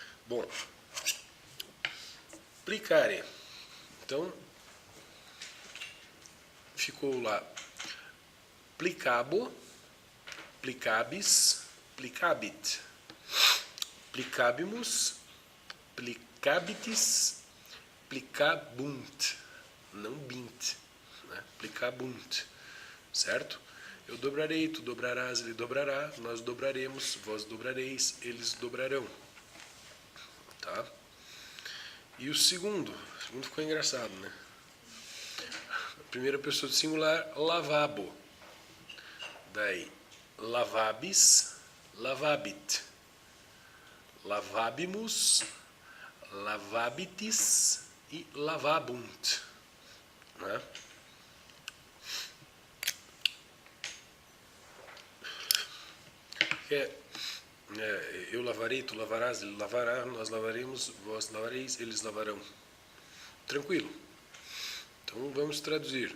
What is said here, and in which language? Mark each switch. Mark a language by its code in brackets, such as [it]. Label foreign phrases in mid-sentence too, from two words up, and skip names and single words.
[la] Bom, plicare. [pt] Então, ficou lá [la] plicabo, plicabis, plicabit, plicabimus, plicabitis, plicabunt, [pt] não bint, né? Plicabunt, certo? Eu dobrarei, tu dobrarás, ele dobrará, nós dobraremos, vós dobrareis, eles dobrarão, tá? E o segundo ficou engraçado, né? A primeira pessoa do singular, lavabo. Daí, [la] lavabis, lavabit. Lavabimus, lavabitis e lavabunt, né? [pt] Eu lavarei, tu lavarás, ele lavará, nós lavaremos, vós lavareis, eles lavarão. Tranquilo. Então vamos traduzir.